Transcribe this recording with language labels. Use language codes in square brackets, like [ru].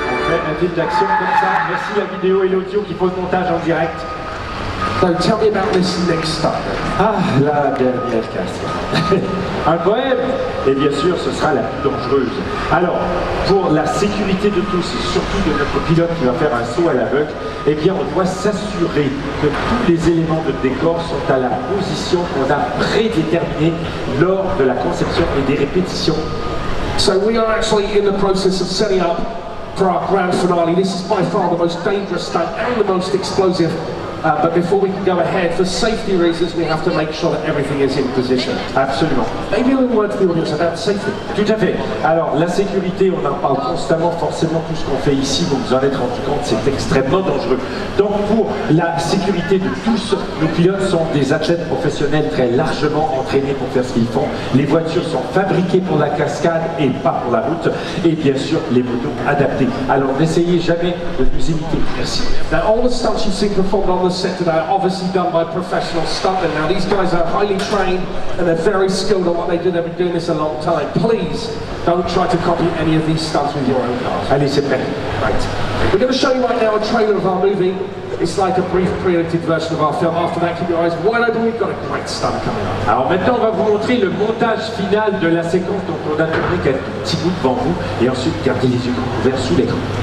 [fr] Un film d'action comme ça. Merci la vidéo et l'audio qui font le montage en direct. [en] So tell me about this next stunt. [fr] Ah, la dernière cascade. Un poème. Et bien sûr, ce sera la plus dangereuse. Alors, pour la sécurité de tous, et surtout de notre pilote qui va faire un saut à l'aveugle, eh bien, on doit s'assurer que tous les éléments de décor sont à la position qu'on a prédéterminée lors de la conception et des répétitions. [en] So we are actually in the process of setting up for our grand finale. This is by far the most dangerous stunt and the most explosive. But before we can go ahead, for safety reasons, we have to make sure that everything is in position. [fr] Absolument. [en] Maybe a little word to the audience about safety. [fr] Tout à fait. Alors, la sécurité, on en parle constamment, forcément, tout ce qu'on fait ici, vous vous en êtes rendu compte, c'est extrêmement dangereux. Donc, pour la sécurité de tous, nos pilotes sont des athlètes professionnels très largement entraînés pour faire ce qu'ils font. Les voitures sont fabriquées pour la cascade et pas pour la route. Et bien sûr, les motos adaptées. Alors, n'essayez jamais de nous imiter. Merci. [en] Now, all the stunts you've seen performed on the set today are obviously done by professional stuntmen. Now, these guys are highly trained and they're very skilled at what they do. They've been doing this a long time. Please don't try to copy any of these stunts with your own cars. [fr] Allez, c'est prêt. [en] Right. We're going to show you right now a trailer of our movie. It's like a brief pre-edited version of our film. After that, keep your eyes wide open. We've got a great stunt coming up. [fr] Alors maintenant, on va vous montrer le montage final de la séquence dont on a tourné quelques petits bouts devant vous. Et ensuite, gardez les yeux ouverts sous l'écran.